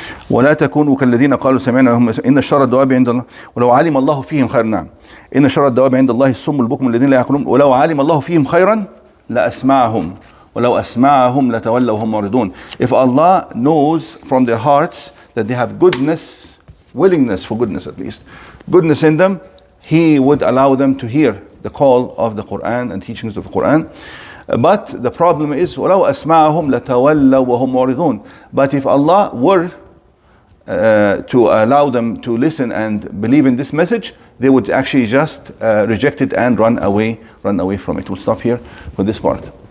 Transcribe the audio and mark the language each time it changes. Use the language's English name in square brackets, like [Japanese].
[Arabic] ولا تكونوا كالذين قالوا سمعنا وهم إن شر الدواب عند الله ولو علم الله فيهم خيرا. نعم. إن شر الدواب عند الله الصم البكم الذين لا يعقلون ولو علم الله فيهم خيرا لأسمعهم ولو أسمعهم لتولوا وهم معرضون. [English] If Allah knows from their hearts that they have goodness, willingness for goodness at least, goodness in them, He would allow them to hear the call of the Quran and teachings of the Quran. But the problem is [Arabic] ولو أسمعهم لتولوا وهم معرضون. [English] But if Allah were to allow them to listen and believe in this message, they would actually just reject it and run away from it. We'll stop here for this part.